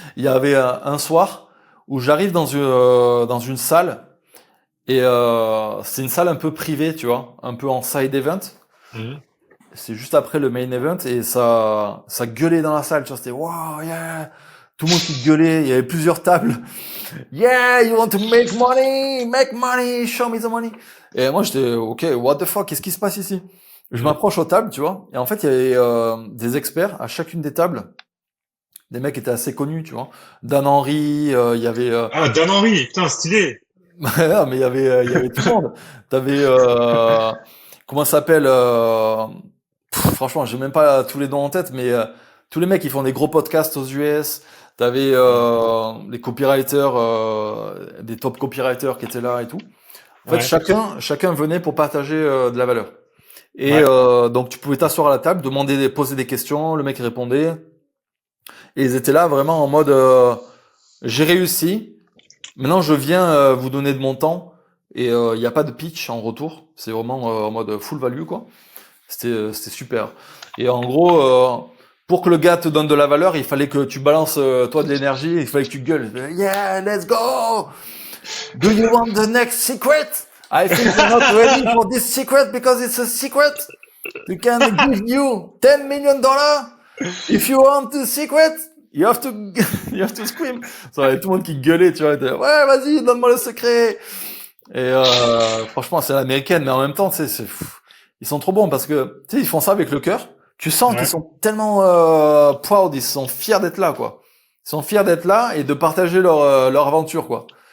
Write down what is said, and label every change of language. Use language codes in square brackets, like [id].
[fr] Il y avait un soir où j'arrive dans une salle, et c'est une salle un peu privée, tu vois, un peu en side event. Mm. C'est juste après le main event, et ça gueulait dans la salle, tu vois, c'était [en] wow, yeah, [fr] tout le monde qui gueulait, il y avait plusieurs tables. [en] Yeah, you want to make money, show me the money. [fr] Et moi j'étais ok, [en] what the fuck, [fr] qu'est-ce qui se passe ici? Je Mm. m'approche aux tables, tu vois, et en fait il y avait des experts à chacune des tables, des mecs qui étaient assez connus, tu vois. Dan Henry, il y avait Ah, Dan Henry, putain, stylé! non, mais il y avait tout le monde. T'avais comment ça s'appelle franchement, j'ai même pas tous les noms en tête, mais tous les mecs qui font des gros podcasts aux US. T'avais les copywriters, des top copywriters qui étaient là et tout. En fait, Ouais, chacun venait pour partager de la valeur. Et ouais. donc tu pouvais t'asseoir à la table, poser des questions, le mec répondait. Et ils étaient là vraiment en mode j'ai réussi. Maintenant, je viens vous donner de mon temps, et il n'y a pas de pitch en retour. C'est vraiment en mode full value, quoi. C'était super. Et en gros, pour que le gars te donne de la valeur, il fallait que tu balances toi de l'énergie. Il fallait que tu gueules. [en] Yeah, let's go. Do you want the next secret? I think you're not ready for this secret because it's a secret. We can give you $10 million. If you want the secret, you have to, you have to scream. [fr] Ça avait tout le monde qui gueulait, tu vois. Ouais, vas-y, donne-moi le secret. Et franchement, c'est l'américaine, mais en même temps, ils sont trop bons parce que tu sais, ils font ça avec le cœur. Tu sens qu'ils Ouais. sont tellement [en] proud, [fr] ils sont fiers d'être là, quoi. Ils sont fiers d'être là et de partager leur aventure, quoi.